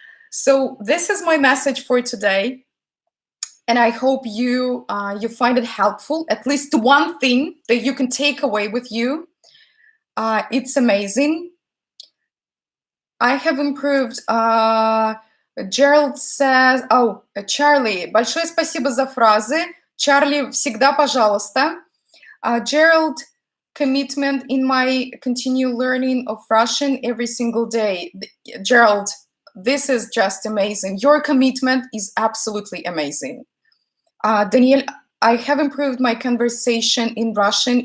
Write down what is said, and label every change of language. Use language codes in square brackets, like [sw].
[en] So this is my message for today, and I hope you find it helpful. At least one thing that you can take away with you. It's amazing. I have improved. Gerald says, oh, Charlie, [ru] большое спасибо за фразы. Charlie, всегда пожалуйста. [en] Gerald, commitment in my continue learning of Russian every single day. Gerald, this is just amazing. Your commitment is absolutely amazing. Daniel, I have improved my conversation in Russian.